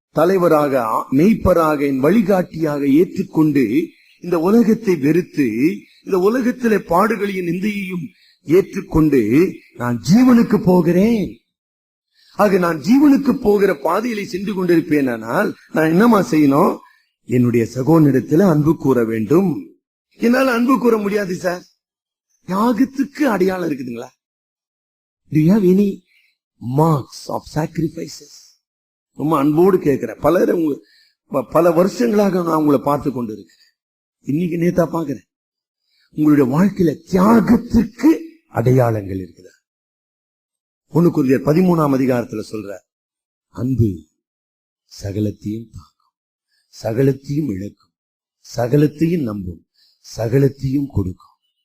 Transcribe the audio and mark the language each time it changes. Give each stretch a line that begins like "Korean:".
Tamil: தலைவராக மெய்ப்பராக என் வழிகாட்டியாக ஏற்றுக்கொண்டு இந்த உலகத்தை வெறுத்து இந்த உலகத்திலே பாடுகளையும் நிந்தையையும் ஏற்றுக்கொண்டு நான் ஜீவனுக்கு போகிறேன். ஆக நான் ஜீவனுக்கு போகிற பாதையிலே சென்று கொண்டிருப்பேன். ஆனால் நான் என்னமா செய்யணும்? என்னுடைய சகோதரனிடத்தில் அன்பு கூற வேண்டும். என்னால அன்பு கூற முடியாது சார். தியாகத்துக்கு அடையாளம் இருக்குதுங்களா?
English: Do you have any marks of sacrifices?
Tamil: ரொம்ப அன்போடு கேட்கிறேன். பல வருஷங்களாக நான் உங்களை பார்த்து கொண்டு இருக்கிறேன். இன்னைக்கு நேத்தா பாக்குறேன். உங்களுடைய வாழ்க்கையில தியாகத்துக்கு அடையாளங்கள் இருக்குதா? 1 கொரிந்தியர் 13 சொல்ற, அன்பு சகலத்தையும் தாக்கும், சகலத்தையும் இழக்கும், சகலத்தையும் நம்பும், சகலத்தையும் கொடுக்கும்.